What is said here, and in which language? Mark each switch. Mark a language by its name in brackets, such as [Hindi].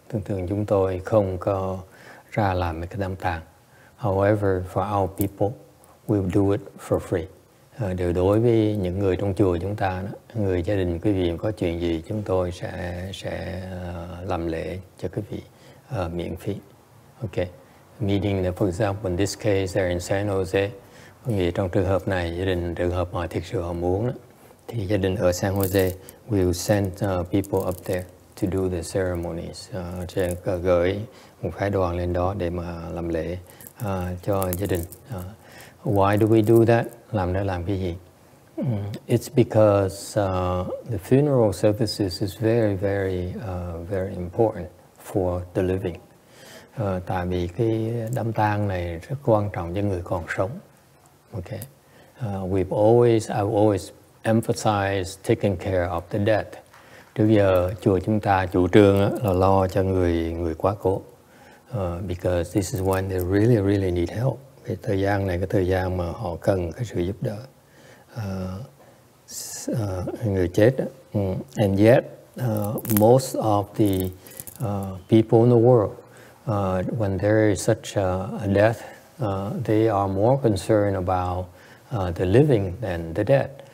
[Vietnamese] Thường chúng tôi không có ra làm mấy cái đám tang. [English] However, for our people, we'll do it for free. [Vietnamese] Điều đối với những người trong chùa chúng ta, người gia đình quý vị có chuyện gì, chúng tôi sẽ làm lễ cho quý vị miễn phí. [English] Okay. Meaning that, for example, in this case, they're in San Jose. [Vietnamese] Vì trong trường hợp này, gia đình trường hợp mà thực sự họ muốn đó, thì gia đình ở San Jose [English] will send people up there to do the ceremonies. [Vietnamese] Gửi một phái đoàn lên đó để mà làm lễ cho gia đình. [English] Why do we do that? [Vietnamese] Làm để làm cái gì? [English] It's because the funeral services is very, very, very important for the living. [Vietnamese] Tại vì cái đám tang này rất quan trọng cho người còn sống. [English] Okay. I've always emphasized taking care of the dead. [Vietnamese] Trước giờ chùa chúng ta chủ trương là lo cho người quá cố. [English] Because this is when they really, really need help. [Vietnamese] Cái thời gian này, cái thời gian mà họ cần cái sự giúp đỡ. Người chết đó. [English] And yet, most of the people in the world, when there is such a death, they are more concerned about the living than the dead.